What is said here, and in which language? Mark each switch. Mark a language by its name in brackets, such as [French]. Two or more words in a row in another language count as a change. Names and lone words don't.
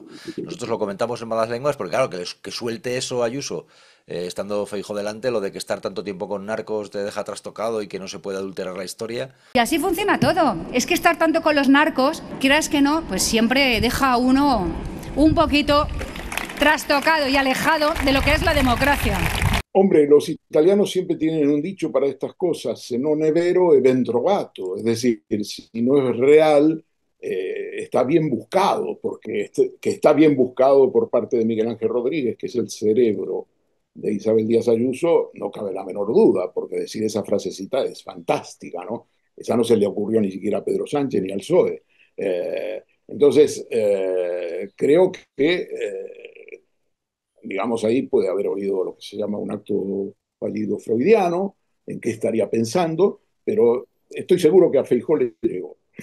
[Spanish] Nosotros lo comentamos en malas lenguas porque, claro, que suelte eso Ayuso estando Feijóo delante, lo de que estar tanto tiempo con narcos te deja trastocado y que no se puede adulterar la historia. Y así funciona todo. Es que estar tanto con los narcos, quieras que no, pues siempre deja a uno un poquito trastocado y alejado de lo que es la democracia. Hombre, los italianos siempre tienen un dicho para estas cosas, [Italian] se non è vero è ben trovato, [Spanish] es decir, si no es real, está bien buscado, porque que está bien buscado por parte de Miguel Ángel Rodríguez, que es el cerebro de Isabel Díaz Ayuso, no cabe la menor duda, porque decir esa frasecita es fantástica, ¿no? Esa no se le ocurrió ni siquiera a Pedro Sánchez ni al PSOE. Entonces, creo que digamos, ahí puede haber oído lo que se llama un acto fallido freudiano, en qué estaría pensando, pero estoy seguro que a Feijóo le llegó.